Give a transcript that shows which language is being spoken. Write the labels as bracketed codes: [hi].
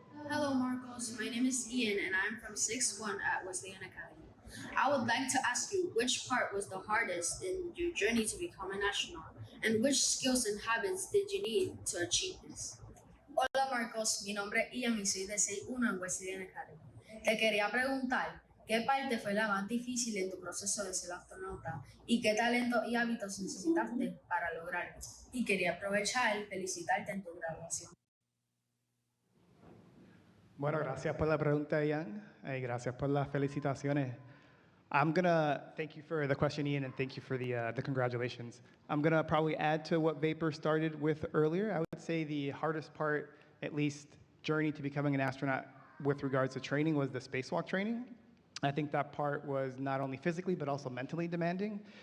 [en] Hello, Marcos. My name is Ian, and I'm from 6-1 at Wesleyan Academy. I would like to ask you, which part was the hardest in your journey to become an astronaut, and which skills and habits did you need to achieve this? [es] Hola, Marcos. Mi nombre es Ian y soy de 6-1 en Wesleyan Academy. Te quería preguntar, ¿qué parte fue la más difícil en tu proceso de ser astronauta? ¿Y qué talentos y hábitos necesitaste para lograrlo? Y quería aprovechar felicitarte en tu graduación. Bueno, gracias por la pregunta, Ian, y gracias por las felicitaciones. [en] I'm gonna thank you for the question, Ian, and thank you for the congratulations. I'm gonna probably add to what Vapor started with earlier. I would say the hardest part, at least journey to becoming an astronaut with regards to training, was the spacewalk training. I think that part was not only physically, but also mentally demanding.